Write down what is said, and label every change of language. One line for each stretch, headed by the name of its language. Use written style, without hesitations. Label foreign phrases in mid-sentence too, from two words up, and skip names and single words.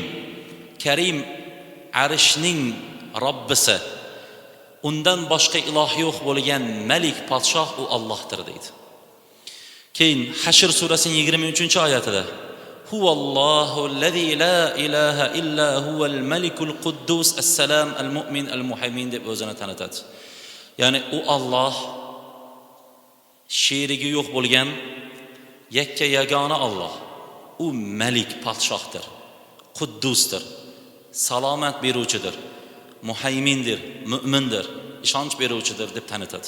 Uzbek: Karim arshning Robbisi, undan boshqa iloh yo'q bo'lgan Malik podshoh u Allohdir deydi. Keyin Hashr surasining 23-oyatida
Arabic: هو الله الذي لا إله إلا هو الملك القدوس السلام المؤمن المهيمن
Uzbek: deb o'zini tanitadi. Ya'ni u Alloh sherigi yo'q bo'lgan yakka yagona Alloh. U Malik podshohdir, Quddusdir, salomat beruvchidir, muhaymindir, mu'mindir, ishonch beruvchidir deb tanitadi.